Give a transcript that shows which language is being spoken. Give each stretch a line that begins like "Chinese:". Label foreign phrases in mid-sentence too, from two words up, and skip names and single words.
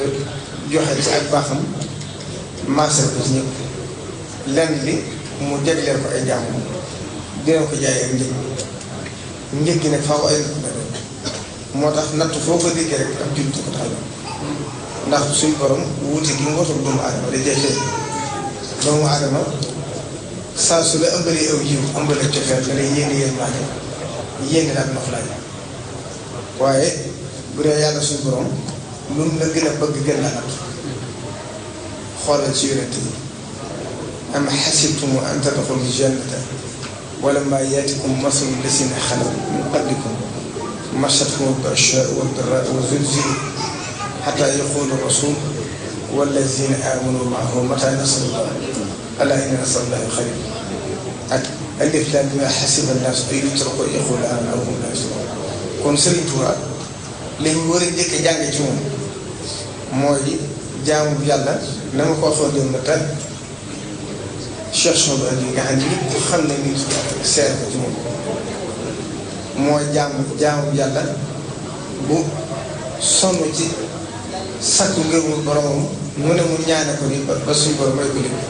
Wolof: joxe ci ak baaxam maasal ko ci ñëpp lenn li mu jagleel ko ay jàmm dina ko jaay ak njëg gi nag faaw ay moo tax nattu foo ko déggee rek ak jullit ko tax ndax suñ borom wuute gi mu watul doomu aadama da jeexee doomu aadama saa su la ëmbalee aw jiw ëmbalee cofeel da lay yéene yéen maanaam yéene daal noflaay waaye bu dee yàlla suñu borom lu mu la gën a bëgg gën la nat xoolal ci yonent yi
Arabic: أم حسبتم أن تدخلوا جنة ولما يأتكم مثل الذين خلوا من قبلكم مستهم البأساء والضراء وزلزلوا حتى يقول الرسول والذين آمنوا معه متى نصر الله ألا إن نصر الله قريب
Wolof: ak
Arabic: الم حسب الناس أن يتركوا أن يقولوا آمنا وهم لا يفتنون.
Wolof: kon Sëriñ Tuubaa li ñu war a njëkk a jàng ci moom mooy jaamu yàlla na ma ko waxoon démb te Cheikh Sow bi nga xam ne ñëpp xam nañ ni seer ko ci moom mooy jaamu yàlla bu sonn ci sakku ngërëmu boromam mu ne mu ñaane ko ni ba suñu borom may ko lépp.